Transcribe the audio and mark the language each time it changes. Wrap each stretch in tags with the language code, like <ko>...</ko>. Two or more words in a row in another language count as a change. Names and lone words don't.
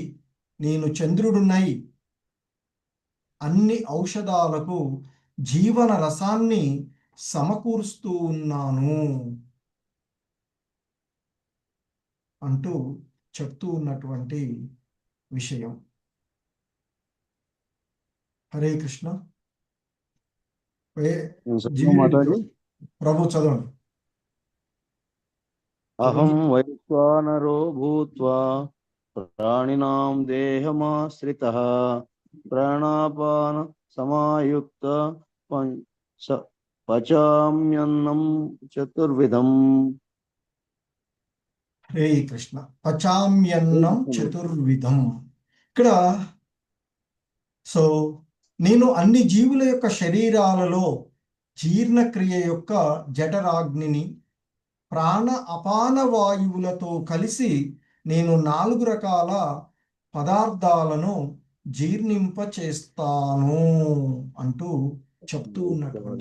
<te>నేను చంద్రుడునై అన్ని ఔషధాలకు జీవన రసాన్ని సమకూరుస్తూ ఉన్నాను అంటూ చెప్తూ ఉన్నటువంటి విషయం. హరే కృష్ణ. మాతాజీ. ప్రభు చదవండి.</te> <sa>అహం వైశ్వానరో భూత్వా ప్రాణినాం దేహమాశ్రితః ప్రాణాపాన సమాయుక్త పచామ్యన్నం చతుర్విధం. హరే కృష్ణ. పచామ్యన్నం చతుర్విధం.</sa> <te>ఇక్కడ సో నేను అన్ని జీవుల యొక్క శరీరాలలో జీర్ణక్రియ యొక్క జఠరాగ్నిని ప్రాణ అపాన వాయువులతో కలిసి నేను 4 రకాల పదార్థాలను జీర్ణింప చేస్తాను అంటూ చెప్తూ ఉన్నటువంటి</te>